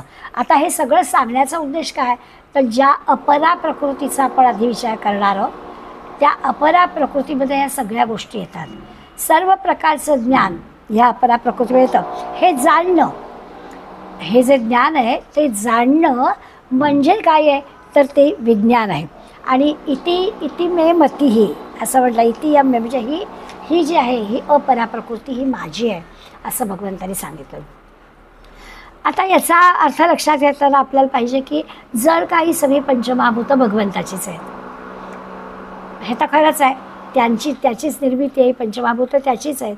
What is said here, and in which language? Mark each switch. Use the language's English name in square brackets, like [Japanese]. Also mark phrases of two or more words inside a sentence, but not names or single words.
[Marathi] आता हे सगळं सांगण्याचा उद्देश काय तर ज्या अपरा प्रकृतीचा आपण आधी विचार करणार आहोत त्या अपरा प्रकृतीमध्ये या सगळ्या गोष्टी येतात. सर्व प्रकारचं ज्ञान ह्या अपरा प्रकृतीमध्ये येतं. हे जाणणं हे जे ज्ञान आहे ते जाणणं म्हणजे काय आहे तर ते विज्ञान आहे. आणि [Sanskrit] इति मे मती [Marathi] ही असं म्हटलं, [Sanskrit] इति यम मे [Marathi] म्हणजे ही जी आहे ही अपरा प्रकृती ही माझी आहे असं भगवंतांनी सांगितलं. आता याचा अर्थ लक्षात घेताना आपल्याला पाहिजे की जर काही सगळी पंचमहाभूतं भगवंताचीच आहेत, हे तर खरंच आहे, त्याचीच निर्मिती आहे, पंचमहाभूतं त्याचीच आहेत.